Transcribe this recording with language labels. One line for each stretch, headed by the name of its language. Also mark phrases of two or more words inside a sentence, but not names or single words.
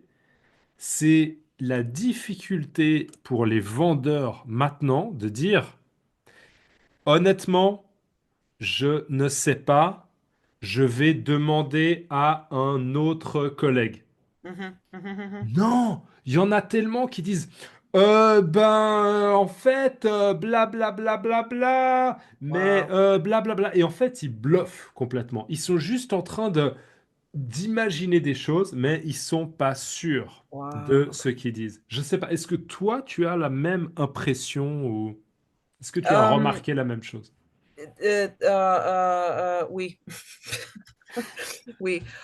French: C'est la difficulté pour les vendeurs maintenant de dire, honnêtement, je ne sais pas, je vais demander à un autre collègue. Mhm, mhm, mhm. Non, il y en a tellement qui disent en fait bla bla bla bla bla mais Wow, bla bla bla et en fait ils bluffent complètement. Ils sont juste en train de d'imaginer des choses mais ils sont pas sûrs wow. de ce qu'ils disent. Je sais pas, est-ce que toi tu as la même impression ou est-ce que tu as Um, remarqué la même chose? oui, oui.